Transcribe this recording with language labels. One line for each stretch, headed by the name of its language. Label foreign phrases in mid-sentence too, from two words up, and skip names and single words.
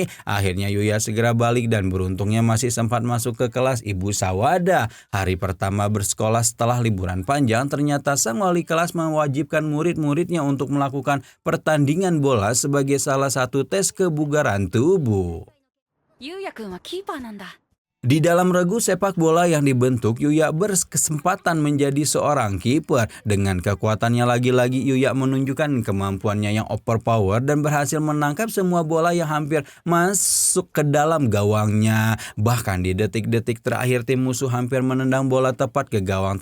Indonesian: Akhirnya Yuya segera balik dan beruntungnya masih sempat masuk ke kelas Ibu Sawada. Hari pertama bersekolah setelah liburan panjang, ternyata sang wali kelas mewajibkan murid-muridnya untuk melakukan pertandingan bola sebagai salah satu tes kebugaran tubuh.
Japanese: ゆうやくんはキーパーなんだ。
Indonesian: Di dalam regu sepak bola yang dibentuk, Yuya berkesempatan menjadi seorang kiper. Dengan kekuatannya lagi-lagi Yuya menunjukkan kemampuannya yang overpower dan berhasil menangkap semua bola yang hampir masuk ke dalam gawangnya. Bahkan di detik-detik terakhir tim musuh hampir menendang bola tepat ke gawang.